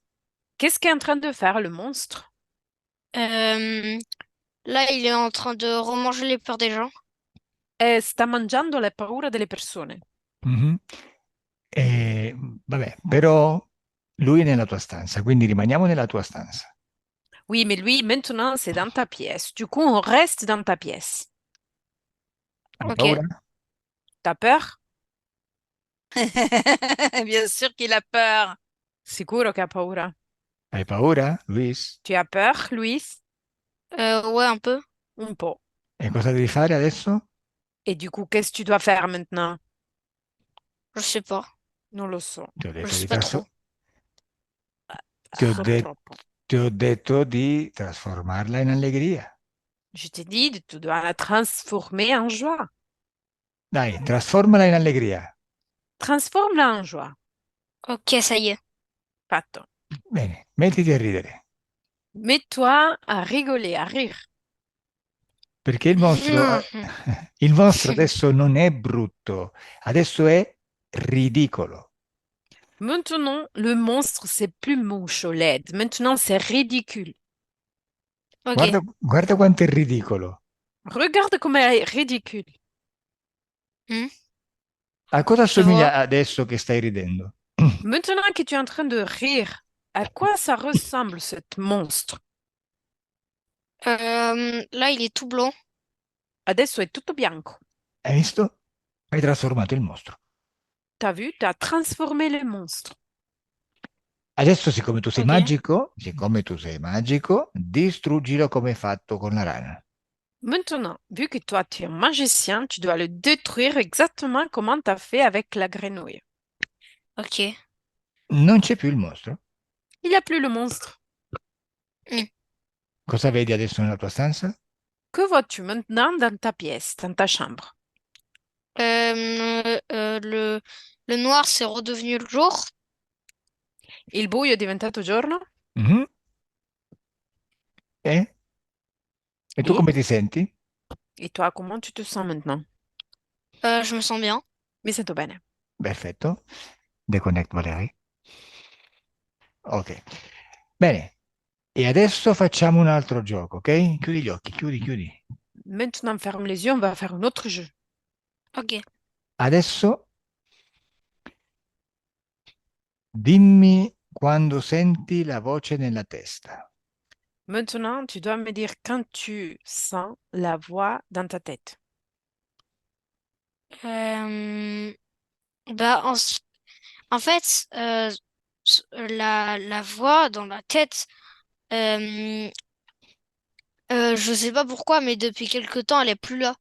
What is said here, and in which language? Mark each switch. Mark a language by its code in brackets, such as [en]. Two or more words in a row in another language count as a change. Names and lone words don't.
[fr] Qu'est-ce qu'est en train de faire le monstre? Euh, Là, il est en train de remanger les peurs des gens. [it] Sta mangiando le paure delle persone. Mhm. E, vabbè, però lui è nella tua stanza, quindi rimaniamo nella tua stanza. [fr] Oui, mais lui, maintenant, c'est dans ta pièce. Du coup, on reste dans ta pièce. [it] Hai [fr] Ok. [it] paura? [fr] T'as peur? Bien sûr qu'il a peur. [it] Sicuro che ha paura. Hai paura, Luis? [fr] Tu as peur, Louis? Ouais, un peu. [it] Un po'. E cosa devi fare adesso? [fr] Et du coup, qu'est-ce que tu dois faire maintenant? Je sais pas. [it] Non lo so. Ti ho [fr] Je [it] detto di [fr] sais pas trop. [it] ti ho So de- troppo. ti ho detto di trasformarla in allegria. [fr] Je t'ai dit, tu dois la transformer en joie. [it] Dai, trasformala in allegria. [fr] Transforme-la en joie. Ok, ça y est. [it] Fatto. Bene, mettiti a ridere, [fr] Mets-toi à rigoler, à rire. [it] perché il mostro adesso non è brutto, adesso è ridicolo. [fr] Maintenant, le monstre, c'est plus mouche au LED. Maintenant, c'est ridicule. [it] Guarda, [fr] Ok. [it] guarda quanto è ridicolo. [fr] Regarde comme elle est ridicule. Hmm, [it] A cosa [fr] je vois. [it] assomiglia adesso che stai ridendo? [fr] Maintenant que tu es en train de rire, à quoi ça ressemble, ce monstre? Là, il est tout blanc. [it] Adesso è tutto bianco. Hai visto? Hai trasformato il mostro. [fr] T'as vu? T'as transformé le monstre. [it] Adesso, [fr] Ok. [it] siccome tu sei magico, distruggilo come hai fatto con la rana. [fr] Maintenant, vu que toi, tu es un magicien, tu dois le détruire exactement comme t'as fait avec la grenouille. Ok. [it] Non c'è più il mostro. [fr] Il n'y a plus le monstre. Hmm. [it] Cosa vedi adesso nella tua stanza? [fr] Que vois-tu maintenant dans ta pièce, dans ta chambre? Le noir, c'est redevenu le jour. [it] Il buio è diventato giorno? Mhm. E? E tu [fr] Et? [it] come ti senti? [fr] Et toi, comment tu te sens maintenant? Je me sens bien. [it] Mi sento bene. Perfetto. Deconnect Valerie. Ok. Bene. E adesso facciamo un altro gioco, ok? Chiudi gli occhi, chiudi, chiudi. [fr] Maintenant, ferme les yeux, on va faire un autre jeu. Ok. [it] Adesso dimmi quando senti la voce nella testa. [fr] Maintenant, tu dois me dire quand tu sens la voix dans ta tête. Euh, Bah, en fait, la voix dans la tête, euh, je sais pas pourquoi, mais depuis quelque temps, elle est plus là.